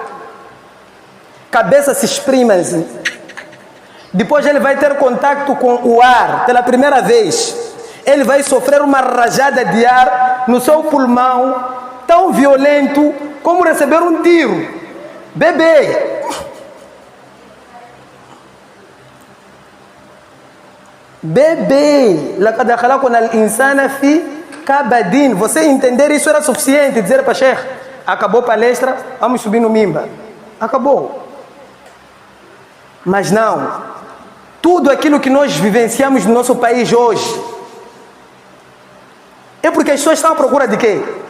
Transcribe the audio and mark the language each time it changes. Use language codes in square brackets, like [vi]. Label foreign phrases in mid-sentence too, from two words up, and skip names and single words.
[pt] Cabeça se exprime assim. Depois ele vai ter contato com o ar pela primeira vez. Ele vai sofrer uma rajada de ar no seu pulmão, tão violento como receber um tiro. Bebê. Bebê. [ar] لقد خلقنا الإنسان في كبد. [pt] Você entender isso era suficiente. Dizer para Sheikh, acabou a palestra, vamos subir no mimba. Acabou. Mas não. Tudo aquilo que nós vivenciamos no nosso país hoje é porque as pessoas estão à procura de quê?